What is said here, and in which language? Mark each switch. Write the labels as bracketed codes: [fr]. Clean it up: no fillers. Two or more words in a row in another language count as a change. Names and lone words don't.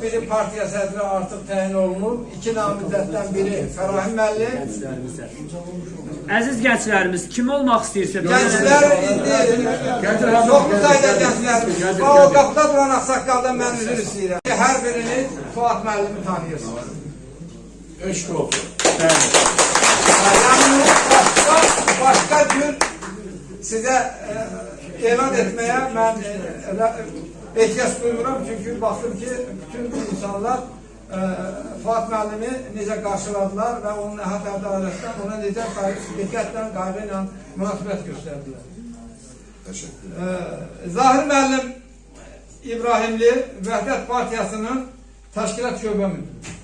[az] Biri partiya sədri artıq təyin olunub, iki namizəddən biri Fərahim müəllim. Əziz gənclərimiz, kim olmaq istəyirsə... Gənclər indi çoxlu sayda gənclərimiz. O qapıda duran Ağsaqqaldan mən üzr istəyirəm. Hər biriniz Fuad müəllimi tanıyırsınız. Eşq olsun. [tr] Yani başka gün size elan etmeye ben ihtiyaç duymuram. [az] Çünkü baktım ki bütün insanlar Fuad müəllimi necə qarşıladılar və onun əhat ədalətdən ona necə diqqətlə, qayğıyla münasibət göstərdilər. Zahir müəllim İbrahimli Vəhdət Partiyasının təşkilat şöbə müdürü.